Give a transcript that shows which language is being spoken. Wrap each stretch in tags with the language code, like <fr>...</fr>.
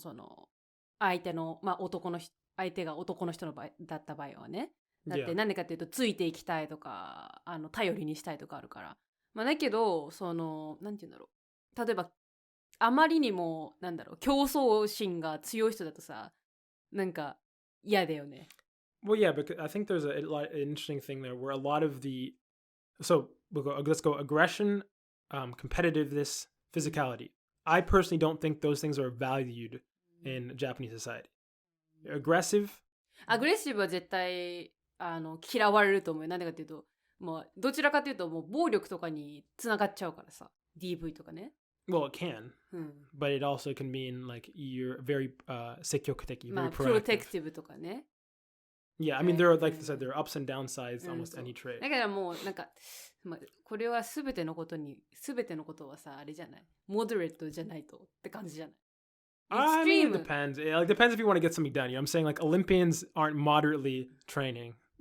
<ja>その相手の、相手が男の人の場合だった場合はね。だってなんでかっていうと、ついていきたいとか頼りにしたいとかあるから。だけどそのなんて言うんだろう、例えばあまりにも競争心が強い人だとさ、なんか嫌だよね。</ja> <en>Well, yeah, because I think there's an interesting thing there where a lot of so let's go aggression, competitiveness, physicality. I personally don't think those things are valued in Japanese society. Aggressive.</en> <ja>アグレッシブは絶対嫌われると思う。なんでかっていうと、もうどちらかというともう暴力とかにつながっちゃうからさ、DV とかね。</ja> <en>Well, it can, but it also can mean like you're very</en> <ja>積極的,</ja> <en>very proactive.</en> <ja>Protective とかね。</ja> <en>Yeah, I mean, there are, like I said, there are ups and downsides almost any trait.</en> <ja>だからもうこれは全てのことはさ、あれじゃない。 moderate じゃないとって感じじゃない。</ja> <en>I mean, it depends. It depends if you want to get something done. I'm saying like Olympians aren't moderately training.</en>